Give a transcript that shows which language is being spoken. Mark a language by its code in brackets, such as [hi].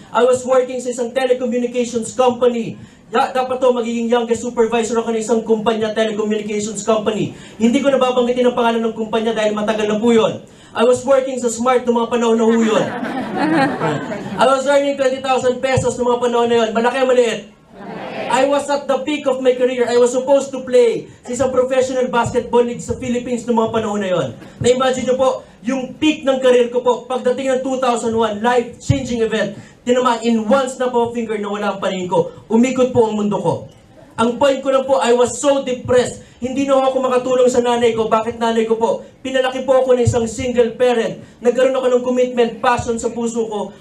[en] I was working [tl] sa isang [en] telecommunications company. [tl] Dapat to magiging youngest supervisor ako ng isang kumpanya, telecommunications company. Hindi ko nababanggitin ang pangalan ng kumpanya dahil matagal na po yun. [en] I was working [tl] sa Smart noong mga panahon na ho yun. [en] I was earning 20,000 pesos [tl] noong mga panahon na yun. Malaki o maliit? [en] I was at the peak of my career. I was supposed to play [tl] sa isang professional basketball league sa Philippines noong mga panahon na yun. Na-imagine nyo po, yung peak ng career ko po, pagdating ng 2001, life-changing event, tinamaan [en] in one snap of a finger [tl] na wala ang paningin ko. Umikot po ang mundo ko. Ang point ko lang po, [en] I was so depressed. [tl] Hindi na ako makatulong sa nanay ko. Bakit nanay ko po? Pinalaki po ako ng isang single parent. Nagkaroon ako ng commitment, passion sa puso ko.